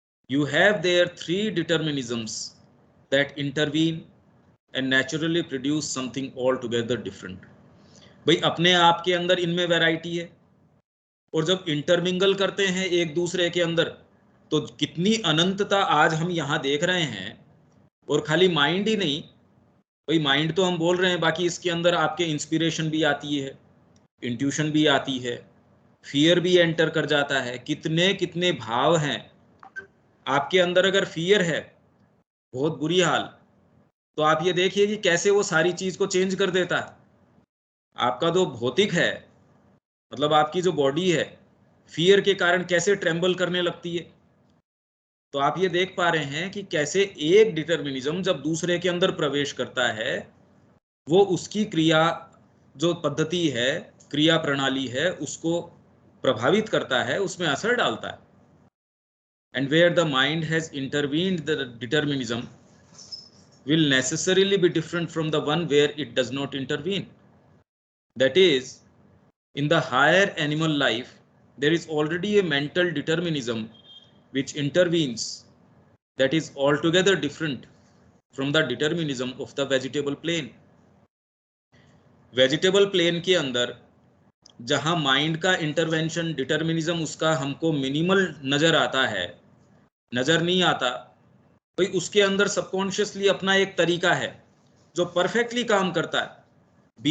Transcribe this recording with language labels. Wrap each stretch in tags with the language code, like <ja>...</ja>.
<en>You have there three determinisms that intervene and naturally produce something altogether different.</en> <hi>भाई अपने आप के अंदर इनमें वैरायटी है, और जब इंटरमिंगल करते हैं एक दूसरे के अंदर तो कितनी अनंतता आज हम यहाँ देख रहे हैं. और खाली माइंड ही नहीं, भाई माइंड तो हम बोल रहे हैं, बाकी इसके अंदर आपके इंस्पिरेशन भी आती है, इंट्यूशन भी आती है, फियर भी एंटर कर जाता है. कितने कितने भाव हैं आपके अंदर. अगर फियर है, बहुत बुरी हाल, तो आप ये देखिए कि कैसे वो सारी चीज को चेंज कर देता है. आपका जो भौतिक है, मतलब आपकी जो बॉडी है, फियर के कारण कैसे ट्रेम्बल करने लगती है. तो आप ये देख पा रहे हैं कि कैसे एक डिटर्मिनिज्म जब दूसरे के अंदर प्रवेश करता है, वो उसकी क्रिया जो पद्धति है, क्रिया प्रणाली है, उसको प्रभावित करता है, उसमें असर डालता है।</hi> <en>And where the mind has intervened the determinism will necessarily be different from the one where it does not intervene. That is, in the higher animal life, there is already a mental determinism which intervenes that is altogether different from the determinism of the vegetable plane.</en> <hi>Vegetable plane के अंदर जहां mind का intervention, determinism उसका हमको minimal नजर आता है, नजर नहीं आता, भाई उसके अंदर सबकॉन्शियसली अपना एक तरीका है जो परफेक्टली काम करता है।</hi>